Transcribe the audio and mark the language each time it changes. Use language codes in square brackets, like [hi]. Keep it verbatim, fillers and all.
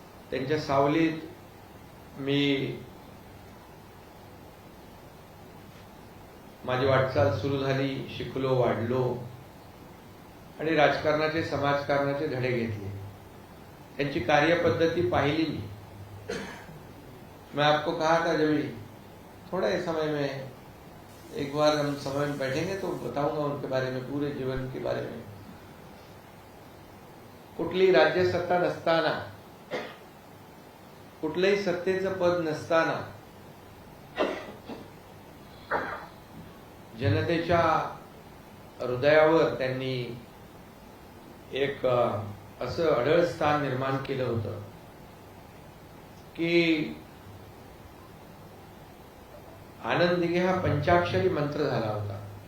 [mr] त्यांच्या सावलीत मी माझी वाटचाल सुरू झाली, शिकलो, वाढलो आणि राजकारणाचे समाजकारणाचे धडे घेतले. त्यांची कार्यपद्धती पाहिली मी. [hi] मैं आपको कहा था जब थोड़ा समय में एक बार हम समय में बैठेंगे तो बताऊंगा उनके बारे में, पूरे जीवन के बारे में. [mr] कुठली राज्यसत्ता नसताना, कुठलंही सत्तेचं पद नसताना जनतेच्या हृदयावर त्यांनी एक असं अढळ स्थान निर्माण केलं होतं की आनंद दिघे हा पंचाक्षरी मंत्र झाला होता.